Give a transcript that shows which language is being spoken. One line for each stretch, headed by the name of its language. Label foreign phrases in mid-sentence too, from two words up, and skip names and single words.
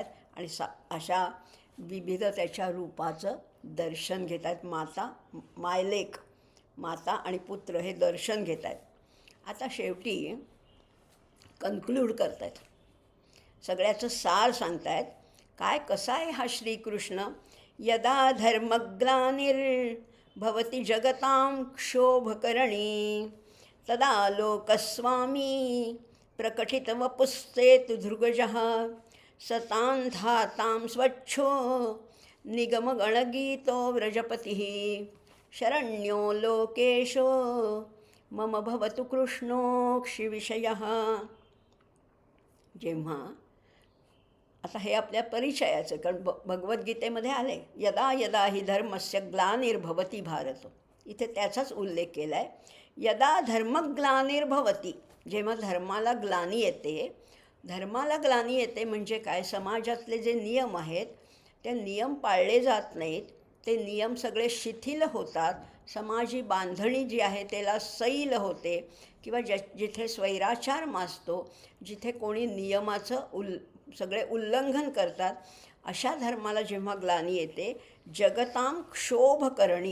Marathi: आणि अशा विविध त्याच्या रूपाचं दर्शन घेत आहेत. मायलेक, माता आणि पुत्र हे दर्शन घेत आहेत. आता शेवटी कन्क्लूड करत आहेत, सगळ्याचं सार सांगतायत. काय कसा आहे हा श्रीकृष्ण?
Sanskrit: यदा धर्मग्लानिर्भवति जगतां क्षोभकरणी तदा लोकस्वामी प्रकटितवपुस्तेतु धृगजः सतां धातां स्वच्छो निगमगणगीतो व्रजपतिः शरण्यो लोकेशो मम भवतु कृष्णोक्षिविषयः.
Marathi: जेव्हा आता हे आपल्या परिचयाचं, कारण भगवद्गीतेमध्ये आले
Sanskrit: यदा यदा हि धर्मस्य ग्लानिर्भवति भारत,
Marathi: इथे त्याचाच उल्लेख केला आहे.
Sanskrit: यदा धर्मग्लानिर्भवति,
Marathi: जेव्हा धर्माला ग्लानी येते. धर्माला ग्लानी येते म्हणजे काय? समाजातले जे नियम आहेत ते नियम पाळले जात नाहीत, ते नियम सगळे शिथिल होतात. समाजी बांधणी जी आहे त्याला सैल होते, किंवा जिथे स्वैराचार माजतो, जिथे कोणी नियमाचं सगळे उल्लंघन करतात, अशा धर्माला जेव्हा ग्लानी येते,
Sanskrit: जगताम क्षोभकरणी.